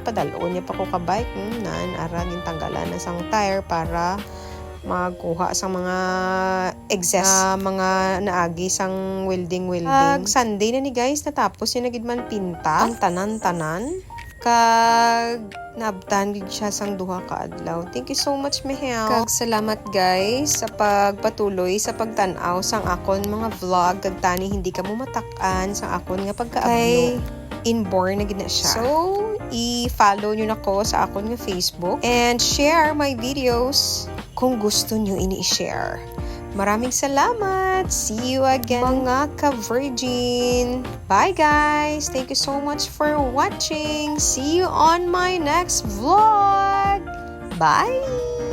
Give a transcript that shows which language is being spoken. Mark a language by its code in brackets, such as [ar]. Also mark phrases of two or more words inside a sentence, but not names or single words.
[hil] Padalon niya pa ko ka-bike. Ara, gintanggalan na sang tire para magkuha sa mga excess mga naagi sang welding. Sunday na ni guys, natapos yung nagidman pinta ang tanan-tanan kag nabtan gid siya sang duha ka adlaw. [en] Thank you so much, Mihel. [hil] Kag salamat guys sa pagpatuloy sa pagtan-aw sang akon mga vlog kag tani hindi ka mo matak-an sang akon nga pagka-upload. Inborn na gid na siya. So, i-follow nyo na ko sa akon nga Facebook [en] and share my videos [hil] kung gusto nyo ini-share. [tl] Maraming salamat! [en] See you again, [tl] mga ka-Virgin! [en] Bye guys! Thank you so much for watching! See you on my next vlog! Bye!